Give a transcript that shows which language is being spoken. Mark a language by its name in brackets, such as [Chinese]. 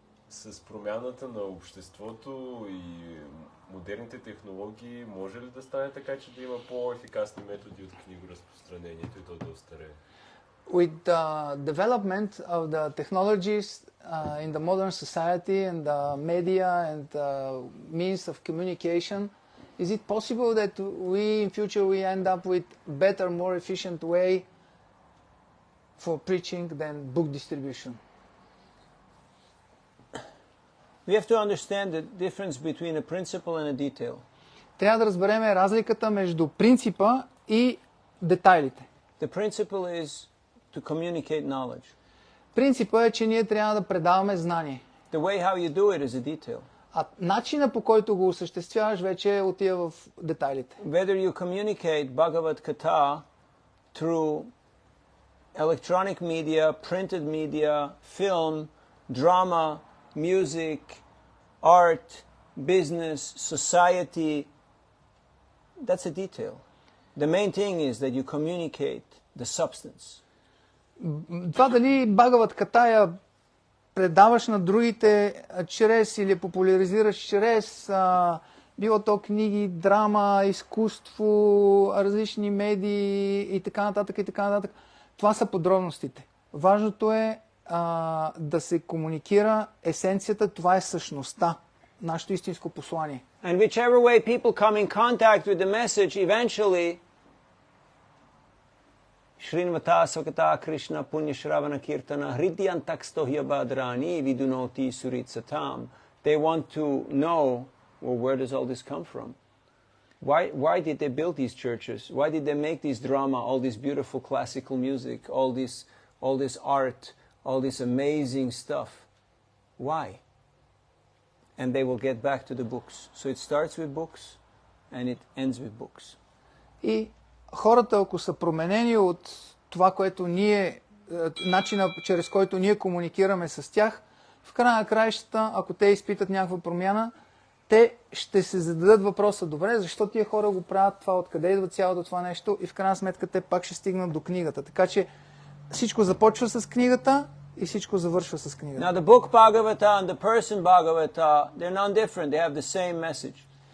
[Bulgarian] С промяната на обществото и модерните технологии може ли да стане така, че да има по-ефикасни методи от книгоразпространението и то да остарее? [English] With the development of the technologies in the modern society and the media and means of communication, is it possible that in future we end up with better, more efficient way for preaching than book distribution? We have to understand the difference between a principle and a detail. [Bulgarian] Трябва да разберем разликата между принципа и детайлите. [English] The principle is to communicate knowledge. [Bulgarian] Принципът е, че ние трябва да предаваме знание. [English] The way how you do it is a detail. [Bulgarian] А начина, по който го осъществяваш, вече отива в детайлите. [English] Whether you communicate Bhagavad Gita through electronic media, printed media, film, drama, music, art, business, society, that's a detail. The main thing is that you communicate the substance. [Bulgarian] Това дали Бхагават Гита я предаваш на другите чрез или популяризираш чрез било то книги, драма, изкуство, различни медии и така нататък и така нататък. Това са подробностите. Важното е да се комуникира есенцията, това е същността, нашето истинско послание. [English] And whichever way people come in contact with the message, eventually [Sanskrit] Shrinvata Svakata Krishna Punya Shravana Kirtana Hridyantakstohya Badrani Vidunoti Suritsatam. [English] They want to know, well, where does all this come from? Why did they build these churches? Why did they make this drama, all this beautiful classical music, all this art, all this amazing stuff? Why? And they will get back to the books. So it starts with books and it ends with books. [Bulgarian] И хората, ако са променени от това, което ние, начина, чрез който ние комуникираме с тях, в края на краищата, ако те изпитат някаква промяна, те ще се зададат въпроса, добре, защо тия хора го правят това, откъде идва цялото това нещо, и в крайна сметка те пак ще стигнат до книгата. Така че всичко започва с книгата и всичко завършва с книгата. [English] Now the book Bhagavata and the person Bhagavata, they're non-different. They have the same message.